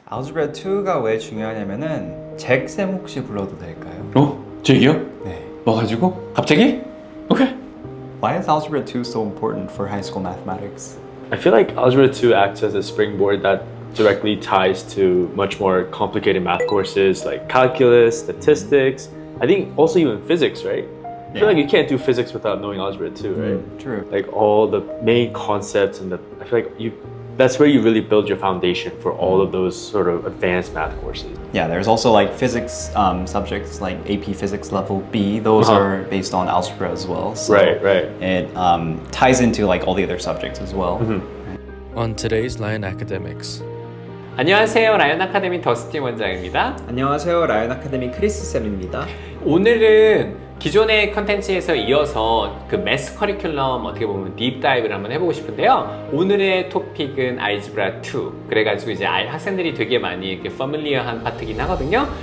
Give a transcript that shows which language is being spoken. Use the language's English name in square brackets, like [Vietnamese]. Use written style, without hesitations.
[Korean] 알gebra 2가 왜 중요하냐면은 잭쌤 혹시 불러도 될까요? 잭이요? 네. 뭐 가지고? 갑자기? 오케이. [English] Why is algebra 2 so important for high school mathematics? I feel like Algebra 2 acts as a springboard that directly ties to much more complicated math courses like calculus, statistics, I think also even physics, right? I feel like you can't do physics without knowing Algebra 2, right? True. Like all the main concepts I feel like that's where you really build your foundation for all of those sort of advanced math courses. Yeah, there's also like physics subjects like AP Physics Level B. Those are based on algebra as well. So Right. it ties into like all the other subjects as well. On today's Lion Academics. [Korean] 안녕하세요. 라이언 아카데미 더스틴 원장입니다. 안녕하세요, 라이언 아카데미 크리스 쌤입니다. 오늘은 기존의 컨텐츠에서 이어서 그 매스 커리큘럼 어떻게 보면 딥다이브를 한번 해보고 싶은데요. 오늘의 토픽은 알지브라 2. 그래가지고 이제 학생들이 되게 많이 이렇게 퍼밀리어한 파트긴 하거든요.